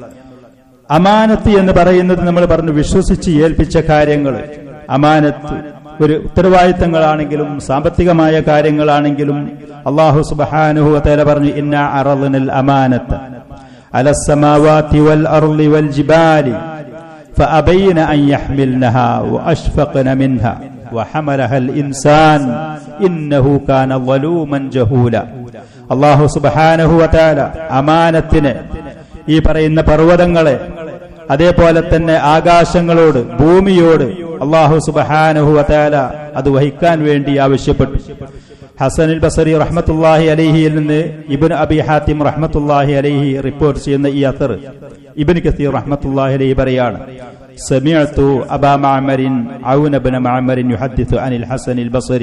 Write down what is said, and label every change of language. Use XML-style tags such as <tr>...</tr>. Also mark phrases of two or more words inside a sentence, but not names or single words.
<ml>അമാനത്ത് എന്ന് പറയുന്നത് നമ്മൾ പറഞ്ഞു വിശ്വസിച്ച് ഏൽപ്പിച്ച കാര്യങ്ങൾ. അമാനത്ത് ഒരു ഉത്തരവാദിത്തങ്ങളാണെങ്കിലും സാമ്പത്തികമായ കാര്യങ്ങളാണെങ്കിലും</ml> <ar>الله سبحانه وتعالى പറഞ്ഞു, إنا عرضنا الأمانة على السماوات والأرض والجبال فأبين أن يحملنها وأشفقن منها وحملها الإنسان إنه كان ظلوما جهولا. الله سبحانه وتعالى</ar> <ml>അമാനത്തിനെ, ഈ പറയുന്ന പർവ്വതങ്ങളെ, അതേപോലെ തന്നെ ആകാശങ്ങളോട് ഭൂമിയോട് അല്ലാഹു സുബ്ഹാനഹു വ തആല അത് വഹിക്കാൻ വേണ്ടി ആവശ്യപ്പെട്ടു. ഹസനുൽ ബസരി</ml> <ar>رحمة الله عليه</ar> <ml>നിന്ന് ഇബ്നു അബി ഹാത്തിം</ml> <ar>رحمة الله عليه</ar> <ml>റിപ്പോർട്ട് ചെയ്യുന്ന ഈ അസർ ഇബ്നു കസീർ</ml> <ar>رحمة الله عليه</ar> <ml>പറയാണ്,</ml> <ar>سمعت أبا معمر عون بن معمر يحدث عن الحسن البصري.</ar>